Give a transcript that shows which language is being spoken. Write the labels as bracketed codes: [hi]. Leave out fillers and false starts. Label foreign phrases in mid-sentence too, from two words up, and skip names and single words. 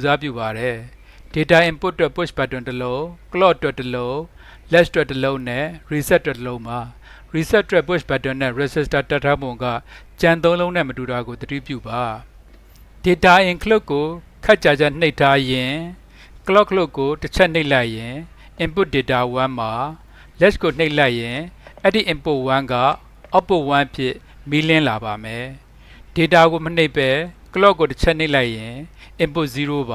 [my] စားပြုပါတယ် [en] data input [my] အတွက် [en] push button [my] တစ်လုံး clock အတွက်တစ်လုံး latch အတွက်တစ်လုံးနဲ့ reset အတွက်တစ်လုံးပါ reset အတွက် [en] push button [my] နဲ့ resistor တက်ထားပုံကကြံ3လုံးနဲ့မတူတာကိုသတိ ပြုပါ [en] data in clock [my] ကိုခက်ကြကြနှိပ်ထားရင် clock ကိုတစ်ချက်နှိပ်လိုက်ရင် [en] input data [my] 1မှာ latch ကိုနှိပ်လိုက်ရင်အဲ့ဒီ input 1က output 1ဖြစ်မီးလင်းလာပါမယ် data ကိုမနှိပ်ပဲ clock ကိုတစ်ချက်နှိပ်လိုက်ရင် input 0ပါ